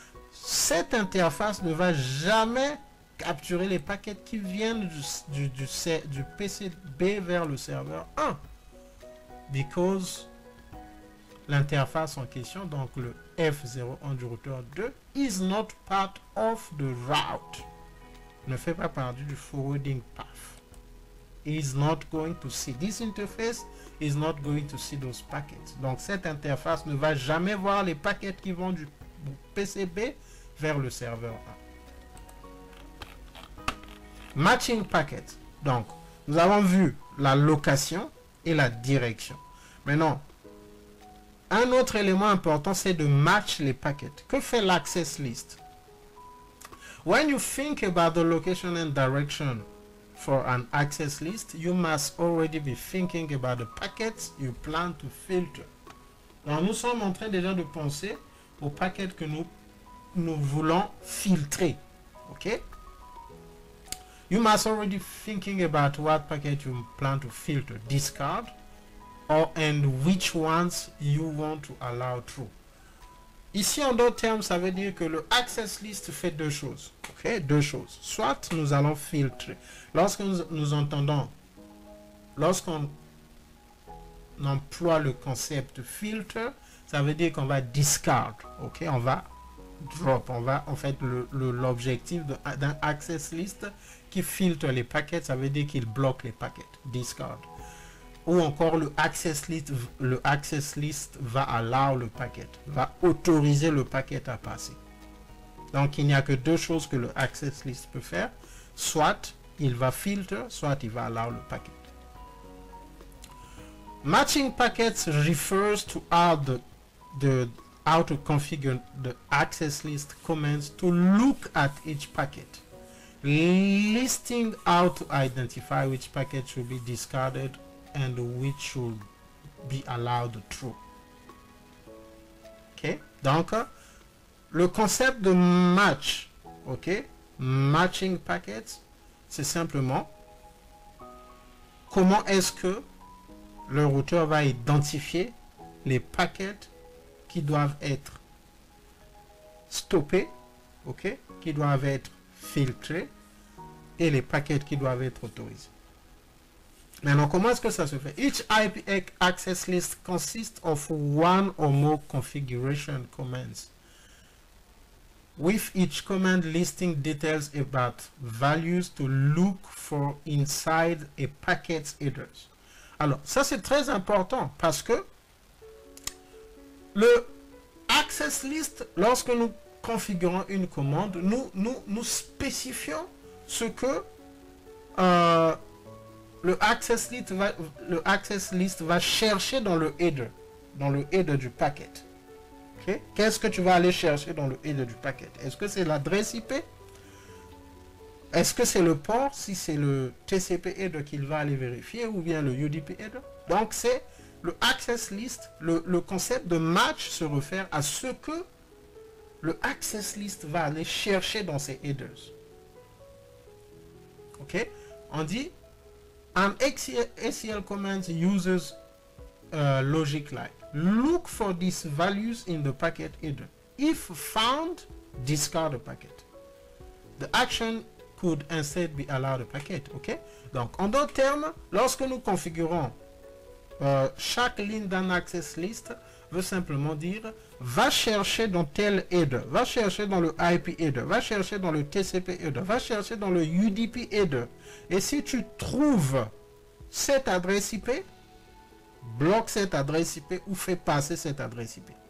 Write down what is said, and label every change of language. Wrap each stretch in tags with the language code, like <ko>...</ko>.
<fr>Cette interface ne va jamais capturer les paquets qui viennent du PC B vers le serveur 1.</fr> <en>Because</en> <fr>l'interface en question, donc le F01 du routeur 2,</fr> <en>is not part of the route.</en> <fr>Ne fait pas partie du forwarding path.</fr> <en>Is not going to see. This interface is not going to see those packets.</en> <fr>Donc cette interface ne va jamais voir les paquets qui vont du PCB vers le serveur 1.</fr> <en>Matching packet.</en> <fr>Donc nous avons vu la location et la direction. Maintenant, un autre élément important, c'est de match les paquets. Que fait l'access list?</fr> <en>When you think about the location and direction for an access list, you must already be thinking about the packets you plan to filter.</en> <fr>Donc, nous sommes en train déjà de penser aux paquets que nous voulons filtrer. OK?</fr> <en>You must already thinking about what packet you plan to filter, discard, and which ones you want to allow through.</en> <fr>Ici, en d'autres termes, ça veut dire que le access list fait deux choses. Ok, deux choses. Soit nous allons filtrer. Lorsque nous entendons, lorsqu'on emploie le concept filter, ça veut dire qu'on va discard. Ok, on va drop. On va, en fait, l'objectif d'un access list qui filtre les paquets, ça veut dire qu'il bloque les paquets. Discard. ou encore le access list va allow le packet, va autoriser le packet à passer. Donc il n'y a que deux choses que le access list peut faire, soit il va filter, soit il va allow le packet.</fr> <en>Matching packets refers to how to configure the access list commands to look at each packet, listing how to identify which packet should be discarded and which should be allowed through.</en> <fr>Ok, donc le concept de match, ok, matching packets, c'est simplement comment est-ce que le routeur va identifier les paquets qui doivent être stoppés, ok, qui doivent être filtrés, et les paquets qui doivent être autorisés. Maintenant, comment est-ce que ça se fait?</fr> <en>Each IP access list consists of one or more configuration commands, with each command listing details about values to look for inside a packet's headers.</en> <fr>Alors, ça c'est très important parce que le access list, lorsque nous configurons une commande, nous spécifions ce que le access list va chercher dans le header du packet. Okay? Qu'est-ce que tu vas aller chercher dans le header du packet? Est-ce que c'est l'adresse IP? Est-ce que c'est le port, si c'est le TCP header qu'il va aller vérifier, ou bien le UDP header? Donc c'est le access list, le concept de match se réfère à ce que le access list va aller chercher dans ses headers.</fr> <en>Ok?</en> <fr>On dit</fr> <en>an ACL command uses logic like look for these values in the packet header. If found, discard the packet. The action could instead be allowed a packet. Ok?</en> <fr>Donc en d'autres termes, lorsque nous configurons chaque ligne d'un access list, veut simplement dire va chercher dans tel header, va chercher dans le IP header, va chercher dans le TCP header, va chercher dans le UDP header. Et si tu trouves cette adresse IP, bloque cette adresse IP ou fais passer cette adresse IP.</fr>